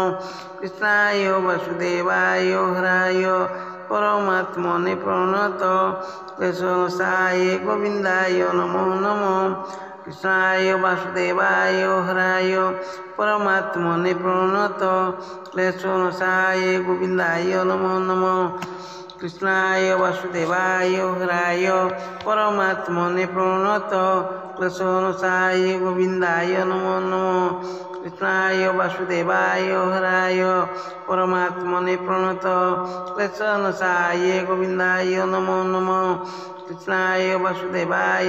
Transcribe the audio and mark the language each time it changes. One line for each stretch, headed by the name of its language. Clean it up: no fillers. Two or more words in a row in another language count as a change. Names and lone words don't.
Sanskrit: কৃষ্ণায় বাসুদেবায় হরায় পরমাত্মনে প্রণত ক্লেশনাশায় গোবিন্দায় নমো নমঃ। কৃষ্ণায় বাসুদেবায় হরায় পরমাত্মনে প্রণত ক্লেশনাশায় গোবিন্দায় নমো নমঃ। कृष्णाय वासुदेवाय हराय परमात्मने प्रणत क्लेशनाशाय गोविंदाय नमो नमः कृष्णाय वासुदेवाय हराय परमात्मने प्रणत क्लेशनाशाय गोविंदाय नमो नमः कृष्णाय वासुदेवाय